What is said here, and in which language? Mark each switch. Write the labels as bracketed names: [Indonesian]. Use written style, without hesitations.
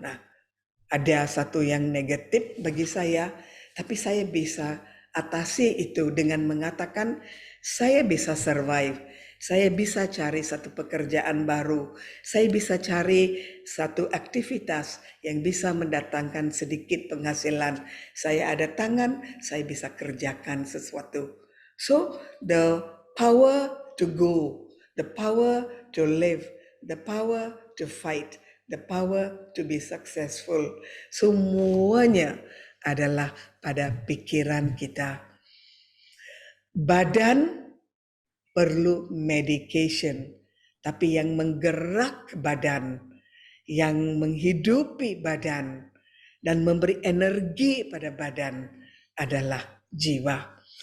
[Indonesian] Nah, ada satu yang negatif bagi saya, tapi saya bisa atasi itu dengan mengatakan saya bisa survive, saya bisa cari satu pekerjaan baru, saya bisa cari satu aktivitas yang bisa mendatangkan sedikit penghasilan. Saya ada tangan, saya bisa kerjakan sesuatu. [English] So the power to go, the power to live, the power to fight, the power to be successful. [Indonesian] Semuanya adalah pada pikiran kita. Badan perlu medication, tapi yang menggerak badan, yang menghidupi badan, dan memberi energi pada badan adalah jiwa.